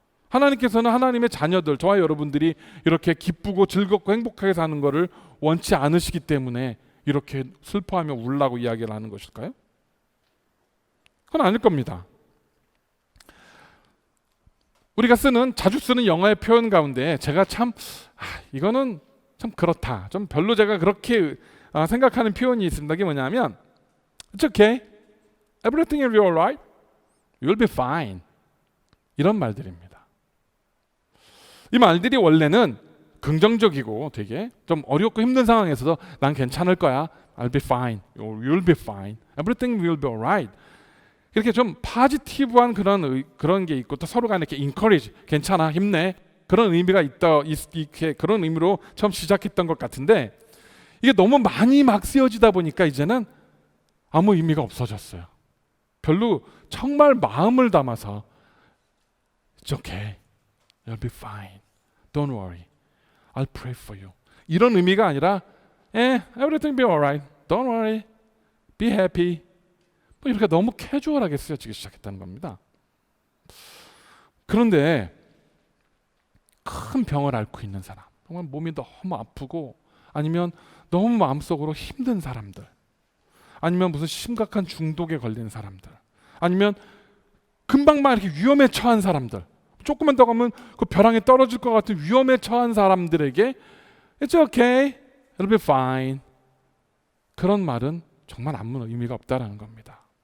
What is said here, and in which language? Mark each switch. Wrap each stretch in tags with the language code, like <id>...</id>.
<ko>하나님께서는 하나님의 자녀들, 저와 여러분들이 이렇게 기쁘고 즐겁고 행복하게 사는 것을 원치 않으시기 때문에 이렇게 슬퍼하며 울라고 이야기를 하는 것일까요? 그건 아닐 겁니다. 우리가 자주 쓰는 영어의 표현 가운데 제가 이거는 참 그렇다, 좀 별로 제가 그렇게 생각하는 표현이 있습니다. 그게 뭐냐면</ko> <en>It's okay, everything will be alright, you'll be fine,</en> <ko>이런 말들입니다. 이 말들이 원래는 긍정적이고 되게 좀 어렵고 힘든 상황에서도 난 괜찮을 거야,</ko> <en>I'll be fine, you'll be fine, everything will be alright,</en> <ko>이렇게 좀 포지티브한 그런 게 있고 또 서로 간에 이렇게 encourage, 괜찮아, 힘내, 그런 의미가 이렇게 그런 의미로 처음 시작했던 것 같은데 이게 너무 많이 막 쓰여지다 보니까 이제는 아무 의미가 없어졌어요. 별로 정말 마음을 담아서</ko> <en>It's okay, you'll be fine, don't worry, I'll pray for you,</en> <ko>이런 의미가 아니라</ko> <en>everything will be alright, don't worry, be happy,</en> <ko>이렇게 너무 캐주얼하게 쓰여지기 시작했다는 겁니다. 그런데 큰 병을 앓고 있는 사람, 정말 몸이 너무 아프고 아니면 너무 마음속으로 힘든 사람들, 아니면 무슨 심각한 중독에 걸린 사람들, 아니면 금방만 이렇게 위험에 처한 사람들, 조금만 더 가면 그 벼랑에 떨어질 것 같은 위험에 처한 사람들에게</ko> <en>It's okay, it'll be fine,</en> <ko>그런 말은 정말 아무 의미가 없다라는 겁니다.</ko>